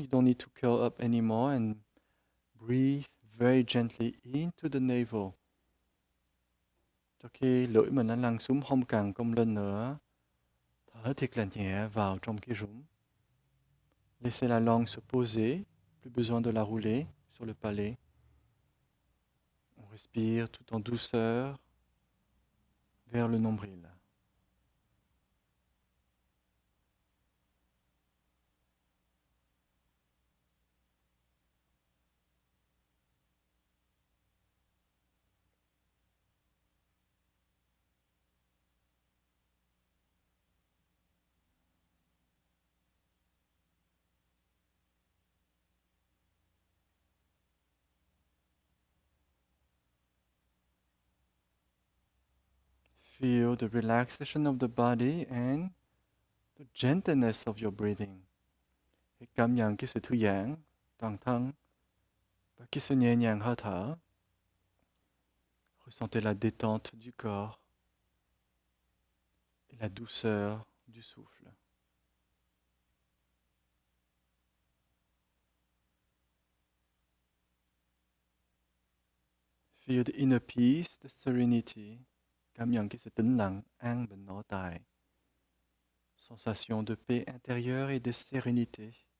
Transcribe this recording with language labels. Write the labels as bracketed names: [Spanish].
[English] You don't need to curl up anymore, and breathe very gently into the navel. [Vietnamese] Cho khi lưỡi mình nó lăn xuống, không càng cong lên nữa. Thở thiệt là nhẹ vào trong cái rốn. [French] Laissez la langue se poser. Plus besoin de la rouler sur le palais. On respire tout en douceur vers le nombril. [English] Feel the relaxation of the body and the gentleness of your breathing. [Vietnamese] Hãy cảm nhận cái sự thư giãn toàn thân và cái sự nhẹ nhàng hơi thở. [French] Ressentez la détente du corps et la douceur du souffle. [English] Feel the inner peace, the serenity. [Vietnamese] Cảm nhận cái sự tĩnh lặng, an bình nội tại. [French] Sensation de paix intérieure et de sérénité.